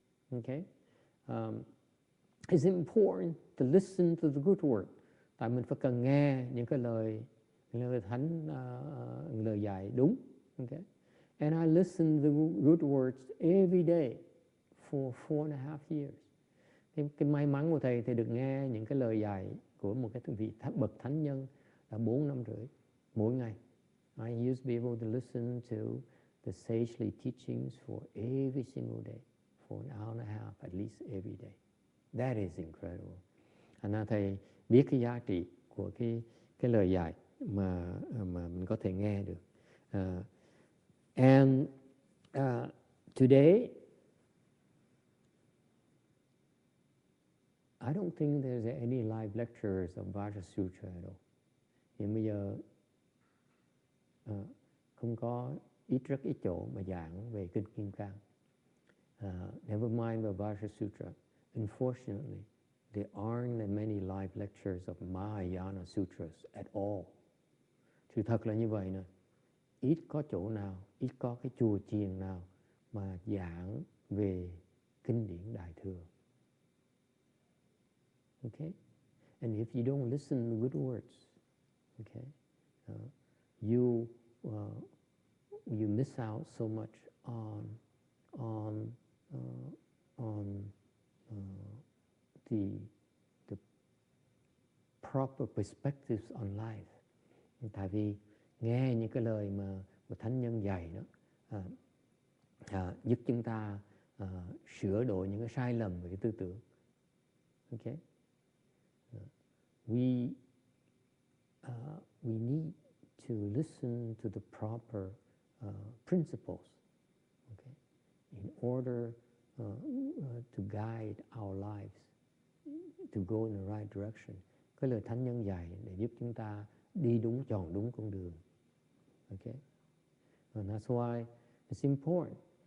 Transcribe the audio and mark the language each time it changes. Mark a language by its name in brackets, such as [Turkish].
[English] Okay, it's important to listen to the good word. [Vietnamese] Tại mình phải cần nghe những cái lời thánh, lời dạy đúng. [English] Okay. And I listened to the good words every day for 4.5 years. [Vietnamese] Cái may mắn của thầy được nghe những cái lời dạy của một cái vị bậc thánh nhân là 4 năm rưỡi mỗi ngày. [English] I used to be able to listen to the sagely teachings for every single day, for an hour and a half at least every day. That is incredible. [Vietnamese] Thành ra thầy biết cái giá trị của cái lời dạy mà mình có thể nghe được. [English] And today, I don't think there's any live lectures of Vajra Sutra at all. [Vietnamese] Hiện bây giờ không có rất ít chỗ mà giảng về kinh Kim Cang. [English] Never mind the Vajra Sutra. Unfortunately, there aren't many live lectures of Mahayana Sutras at all. [Vietnamese] Sự thật là như vậy nè. Ít có chỗ nào, ít có cái chùa chiền nào mà giảng về kinh điển Đại Thừa. [English] Okay? And if you don't listen to good words, okay, you miss out so much on the proper perspectives on life. [Vietnamese] Tại vì nghe những cái lời mà thánh nhân dạy đó giúp chúng ta sửa đổi những cái sai lầm về cái tư tưởng. [English] Okay? We need to listen to the proper principles, okay, in order to guide our lives to go in the right direction. [Vietnamese] Cái lời thánh nhân dạy để giúp chúng ta đi đúng, chọn đúng con đường. [English] Okay, and that's why it's important.